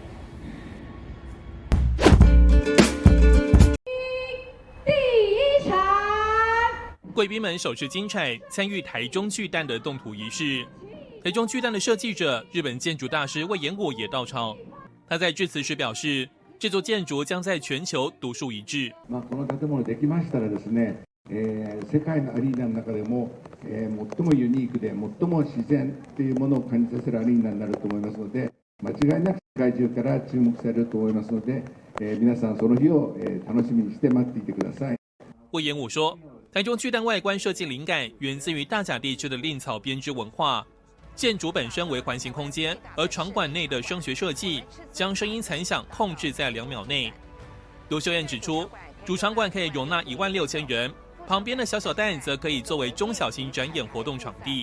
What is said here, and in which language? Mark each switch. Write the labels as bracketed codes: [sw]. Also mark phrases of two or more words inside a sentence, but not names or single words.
[zh] 第一场，贵宾们手持金铲参与台中巨蛋的动土仪式。台中巨蛋的设计者日本建筑大师隈研吾也到场。他在致辞时表示，这座建筑将在全球独树一帜。 [ja] この建物できましたらですね、世界のアリーナの中でも、最もユニークで最も自然というものを感じさせるアリーナになると思いますので、間違いなく世界中から注目されると思いますので、皆さんその日を楽しみにして待っていてください。 [zh] 隈研吾说，台中巨蛋外观设计灵感源自于大甲地区的蔺草编织文化。建筑本身为环形空间，而场馆内的声学设计将声音残响控制在2秒内。卢秀燕指出，主场馆可以容纳16000人，旁边的小小蛋则可以作为中小型展演活动场地。